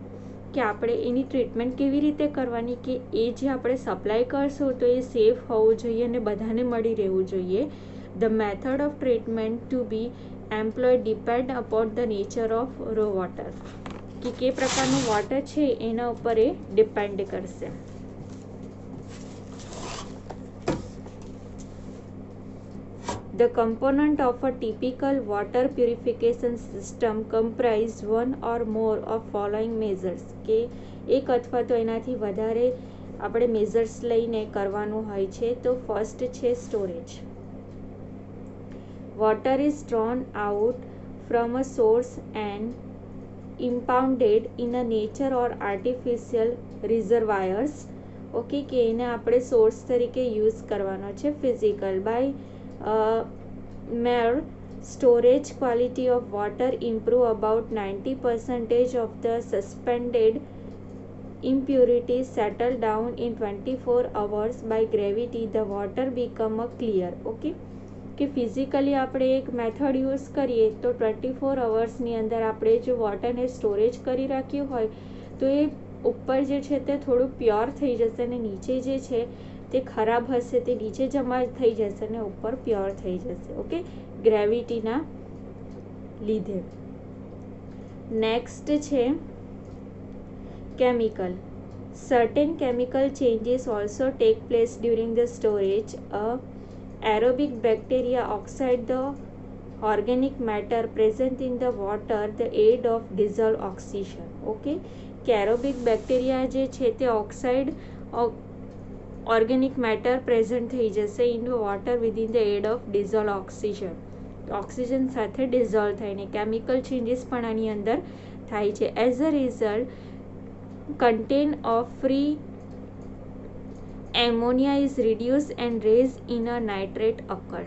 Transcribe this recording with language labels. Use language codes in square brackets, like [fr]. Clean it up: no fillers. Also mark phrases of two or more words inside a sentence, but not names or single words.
[gu] કે આપણે એની ટ્રીટમેન્ટ કેવી રીતે કરવાની કે એ જે આપણે સપ્લાય કરશું તો એ સેફ હોવું જોઈએ અને બધાને મળી રહેવું જોઈએ. [en] The method of treatment to be employ depend upon the nature of raw water. [gu] કે પ્રકારનું વોટર છે એના ઉપર એ ડિપેન્ડ કરશે. [en] The component of a typical water purification system comprise one or more of following measures. [gu] કે એક અથવા તો એનાથી વધારે આપણે મેઝર્સ લઈને કરવાનું હોય છે. તો ફર્સ્ટ છે સ્ટોરેજ. [en] Water is drawn out from a source and impounded in a nature or artificial reservoirs. [gu] ઓકે, કે એને આપણે સોર્સ તરીકે યુઝ કરવાનો છે. [en] physical by mere storage quality of water improve about 90% of the suspended impurities settle down in 24 hours by gravity. The water become a clear. [gu] ઓકે, કે ફિઝિકલી આપણે એક મેથડ યુઝ કરીએ તો 24 અવર્સની અંદર આપણે જો વોટરને સ્ટોરેજ કરી રાખ્યું હોય તો એ ઉપર જે છે તે થોડું પ્યોર થઈ જશે અને નીચે જે છે તે ખરાબ હશે તે નીચે જમા થઈ જશે અને ઉપર પ્યોર થઈ જશે. ઓકે, ગ્રેવિટીના લીધે. નેક્સ્ટ છે કેમિકલ. [en] Certain chemical changes also take place during the storage. Aerobic bacteria oxide the organic matter present in the water the aid of dissolved oxygen. ઓકે, કે aerobic bacteria [gu] જે છે તે [en] oxide organic matter present [gu] થઈ જશે [en] in water within the aid of dissolve oxygen. [gu] ઓક્સિજન સાથે ડિઝોલ્વ થઈને કેમિકલ ચેન્જીસ પણ આની અંદર થાય છે. [en] As a result content of free ammonia is reduce and raise in a nitrate occurs.